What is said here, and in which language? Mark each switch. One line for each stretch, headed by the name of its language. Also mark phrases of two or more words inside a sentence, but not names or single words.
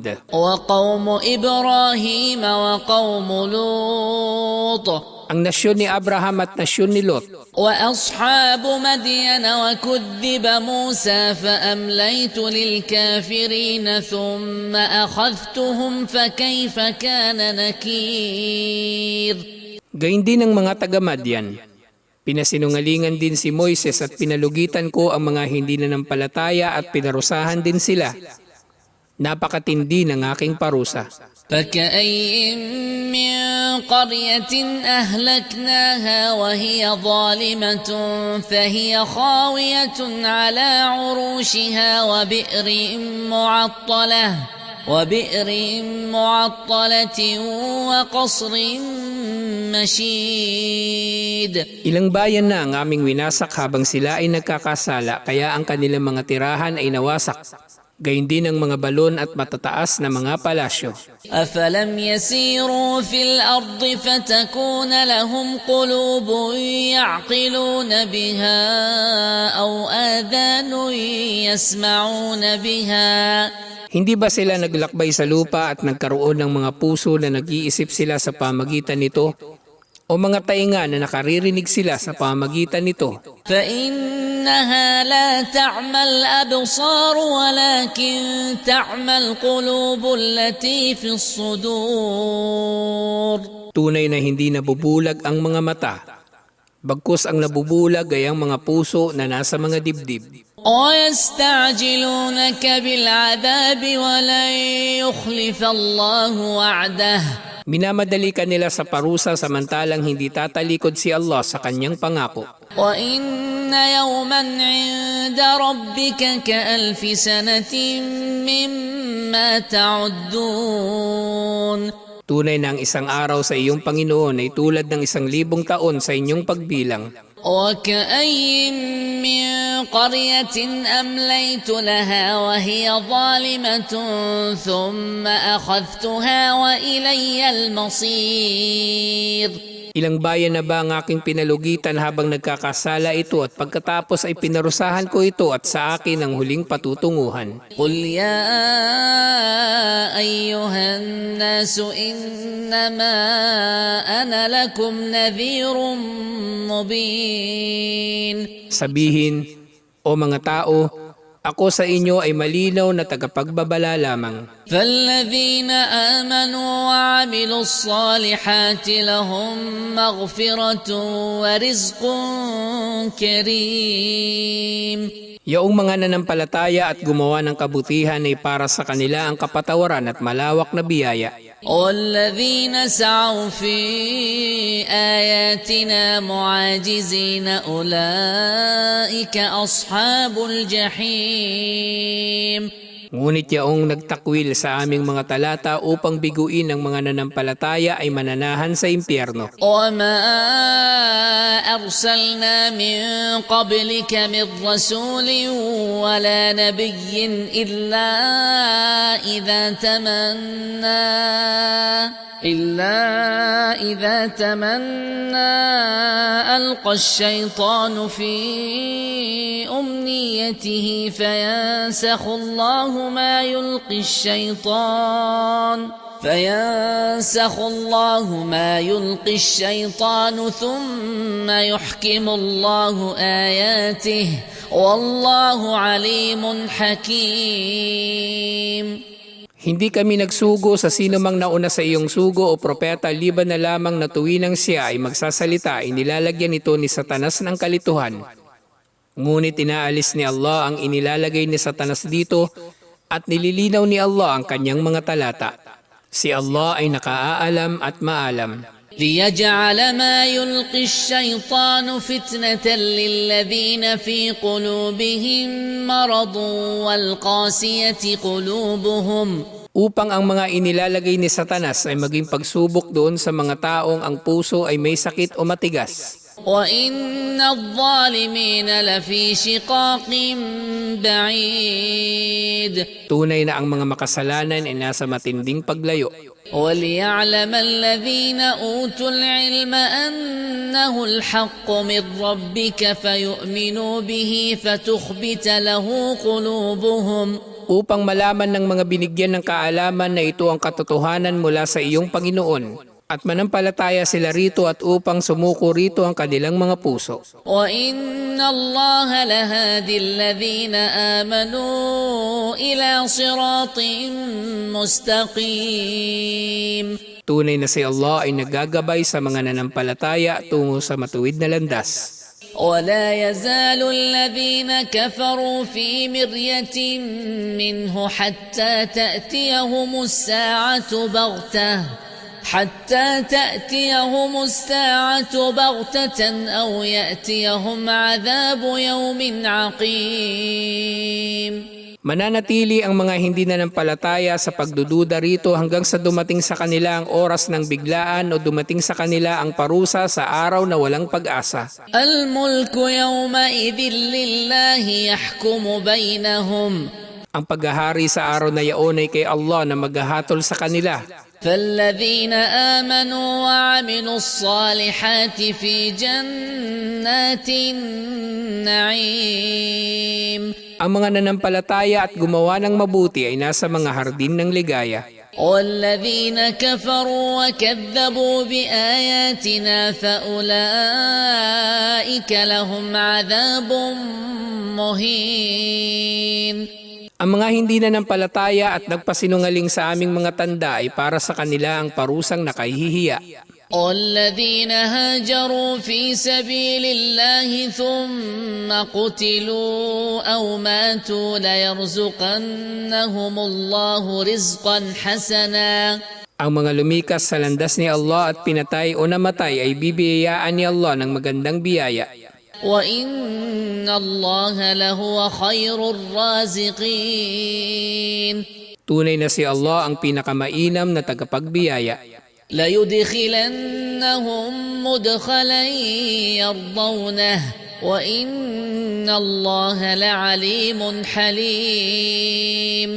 Arabic: وَقَوْمُ إِبْرَاهِيمَ وَقَوْمُ لُوطٍ.
Filipino: Ang nasyon ni Abraham at nasyon ni Lot.
Arabic: وأصحاب مدين وكذب موسى فأمليت للكافرين ثم أخذتهم فكيف كان نكير.
Filipino: Gayun din ang mga taga-Madyan. Pinasinungalingan din si Moises at pinalugitan ko ang mga hindi nanampalataya at pinarusahan din sila. Napakatindi ng aking parusa.
Arabic: فكأي من قرية أهلكناها وهي ظالمة فهي خاوية على عروشها وبئر معطلة وقصر مشيد.
Filipino: Ilang bayan na ang aming winasak habang sila ay nagkakasala, kaya ang kanilang mga tirahan ay nawasak. Gayun din ang mga balon at matataas na mga palasyo.
Arabic: أفلم يسيروا في الأرض فتكون لهم قلوب يعقلون بها أو آذان يسمعون بها
Filipino: Hindi ba sila naglakbay sa lupa at nagkaroon ng mga puso na nag-iisip sila sa pamagitan nito? O mga tainga na nakaririnig sila sa pamagitan nito?
Arabic: فإنها لا تعمى الأبصار ولكن تعمى القلوب التي في الصدور.
Filipino: Tunay na hindi nabubulag ang mga mata. Bagkus ang nabubulag ay ang mga puso na nasa mga dibdib.
Arabic: ويستعجلونك بالعذاب ولن يخلف الله وعده.
Filipino: Minamadali ka nila sa parusa samantalang hindi tatalikod si Allah sa kanyang pangako.
Arabic: وإن يوما عند ربك كألف سنة مما تعدون.
Filipino: Tunay na ang isang araw sa iyong Panginoon ay tulad ng 1,000 taon sa inyong pagbilang.
Arabic: وكأي من قرية أمليت لها وهي ظالمة ثم أخذتها وإلي المصير.
Filipino: Ilang bayan na ba ang aking pinalugitan habang nagkakasala ito at pagkatapos ay pinarusahan ko ito at sa akin ang huling patutunguhan.
Arabic: قل يا أيها الناس إنما أنا لكم نذير مبين.
Filipino: Sabihin, o mga tao, ako sa inyo ay malinaw na tagapagbabala lamang.
Arabic: فالذين آمنوا وعملوا الصالحات لهم مغفرة ورزق كريم.
Filipino: Yaong mga nanampalataya at gumawa ng kabutihan ay para sa kanila ang kapatawaran at malawak na biyaya.
Arabic: والذين سعوا في آياتنا معاجزين أولئك أصحاب الجحيم.
Filipino: Ngunit yaong nagtakwil sa aming mga talata upang biguin ang mga nanampalataya ay mananahan sa impyerno.
Arabic: وما أرسلنا من قبلك من رسول ولا نبي إلا إذا تمنى ألقى الشيطان في أمنيته فينسخ الله ما يلقي الشيطان ثم يحكم الله آياته والله عليم حكيم.
Filipino: Hindi kami nagsugo sa sino mang nauna sa iyong sugo o propeta liban na lamang na tuwinang siya ay magsasalita inilalagyan ito ni Satanas ng kalituhan. Ngunit inaalis ni Allah ang inilalagay ni Satanas dito at nililinaw ni Allah ang kanyang mga talata. Si Allah ay nakaalam at maalam.
Arabic: ليجعل ما يلقي الشيطان فتنة للذين في قلوبهم مرض والقاسية قلوبهم.
Filipino: Upang ang mga inilalagay ni Satanas ay maging pagsubok doon sa mga taong ang puso ay may sakit o matigas.
Arabic: وإن الظالمين لفي شقاق بعيد.
Filipino: Tunay na ang mga makasalanan ay nasa matinding paglayo.
Arabic: وليعلم الذين أوتوا العلم أنه الحق من ربك فيؤمنوا به فتخبت له قلوبهم.
Filipino: Upang malaman ng mga binigyan ng kaalaman na ito ang katotohanan mula sa iyong Panginoon at manampalataya sila rito at upang sumuko rito ang kanilang mga puso.
Arabic: وَإِنَّ اللَّهَ لَهَادِي الَّذِينَ آمَنُوا إِلَى صِرَاطٍ مُسْتَقِيمٍ.
Filipino: Tunay na si Allah ay naggagabay sa mga nanampalataya tungo sa matuwid na landas.
Arabic: ولا يزال الذين كفروا في مرية منه حتى تأتيهم الساعة بغتة أو يأتيهم عذاب يوم عقيم.
Filipino: Mananatili ang mga hindi nanampalataya sa pagdududa rito hanggang sa dumating sa kanila ang oras ng biglaan o dumating sa kanila ang parusa sa araw na walang pag-asa.
Arabic: الملك يومئذ لله يحكم بينهم.
Filipino: Ang paghahari sa araw na yaon ay kay Allah na maghahatol sa kanila.
Arabic: فالذين آمنوا وعملوا الصالحات في جنات النعيم.
Filipino: Ang mga nanampalataya at gumawa ng mabuti ay nasa mga hardin ng ligaya.
Arabic: والذين كفروا وكذبوا بآياتنا فأولئك لهم عذاب مهين.
Filipino: Ang mga hindi nanampalataya at nagpasinungaling sa aming mga tanda ay para sa kanila ang parusang nakahihiya.
Arabic: والذين هاجروا في سبيل الله ثم قتلوا أو ماتوا ليرزقنهم الله رزقا حسنا.
Filipino: Ang mga lumikas sa landas ni Allah at pinatay o namatay ay bibiyayaan ni Allah ng magandang biyaya.
Arabic: وإن الله لهو خير الرازقين.
Filipino: Tunay na si Allah ang pinakamainam na tagapagbiyaya.
Arabic: ليدخلنهم مدخلا يرضونه وإن الله لعليم حليم.